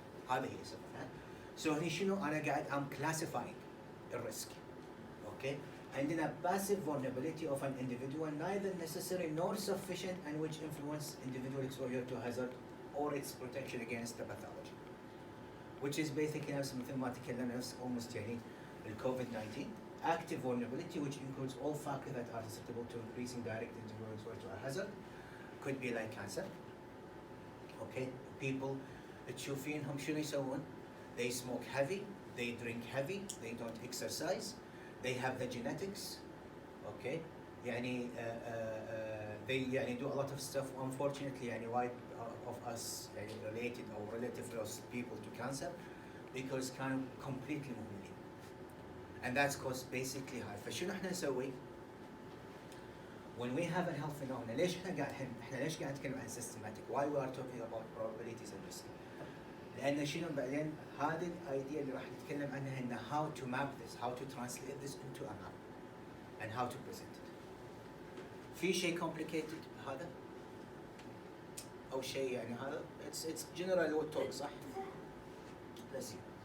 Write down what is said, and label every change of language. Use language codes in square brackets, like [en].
[ar] هذا هي سببها. [en] So [ar] هني شنو أنا قاعد [en] I'm classifying the risk. Okay. عندنا passive vulnerability of an individual, neither necessary nor sufficient, and which influence individual exposure to hazard or its protection against the pathology. Which is basically [ar] نفس مثل ما تكلمنا نفس almost يعني COVID-19. [en] Active vulnerability, which includes all factors that are susceptible to increasing direct individual exposure to a hazard, could be like cancer. Okay, people [ar] تشوفينهم شنو يسوون؟ [en] They smoke heavy, they drink heavy, they don't exercise, they have the genetics. Okay, يعني they يعني do a lot of stuff. Unfortunately, يعني wide of us يعني related or relative people to cancer because كانوا completely مهملين. And that's caused basically high. [ar] فشنو احنا نسوي؟ [en] When we have a health phenomena, [ar] ليش احنا ليش قاعد نتكلم عن [en] systematic? Why we are talking about probabilities and risk? [ar] لأن شنو بعدين هذه الايديا اللي راح نتكلم عنها إن [en] how to map this, how to translate this into a map, and how to present it. [ar] في شيء complicated هذا؟ أو شيء يعني هذا [en] it's general talk [ar] صح؟ [en] Let's see.